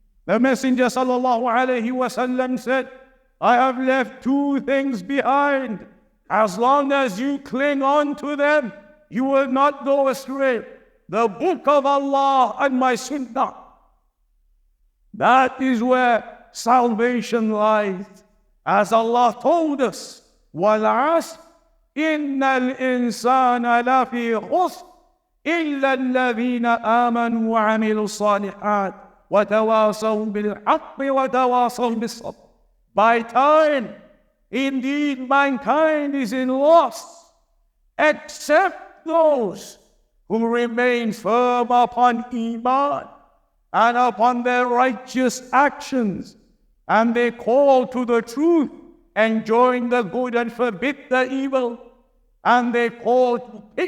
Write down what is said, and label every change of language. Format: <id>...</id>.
<en>The Messenger sallallahu alayhi wa sallam said, I have left two things behind. As long as you cling on to them, you will not go astray. The book of Allah and my sunnah. That is where salvation lies.</en> <ar>As Allah told us, وَالْعَصْرِ إِنَّ الْإِنسَانَ لَفِي خُسْرٍ إِلَّا الَّذِينَ آمَنُوا وَعَمِلُوا الصَّالِحَاتِ وَتَوَاصَوْا بِالْحَقِّ وَتَوَاصَوْا بِالصَّبْرِ.</ar> <en>By time, indeed mankind is in loss, except those who remain firm upon Iman and upon their righteous actions, and they call to the truth, enjoin the good and forbid the evil, and they call to</en>